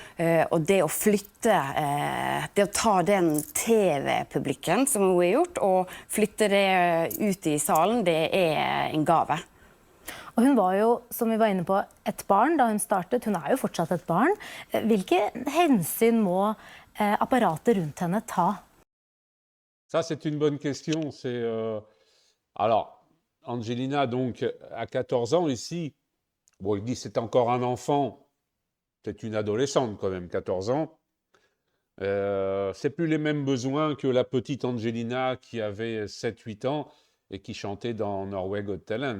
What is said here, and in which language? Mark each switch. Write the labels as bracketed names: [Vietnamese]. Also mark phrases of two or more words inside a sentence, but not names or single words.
[Norwegian] Og det å flytte, det å ta den TV-publikken som hun har gjort, og flytte det ut i salen, det er en gave. Og hun var jo, som vi var inne på, et barn da hun startet. Hun er jo fortsatt et barn. Hvilke hensyn må apparatet rundt henne ta? [French] Ça, c'est une bonne question. Alors, Angelina, donc, à 14 ans ici, bon, il dit c'est encore un enfant. C'est une adolescente quand même, 14 ans. C'est plus les mêmes besoins que la petite Angelina qui avait 7-8 ans et qui chantait dans Norway Got Talent.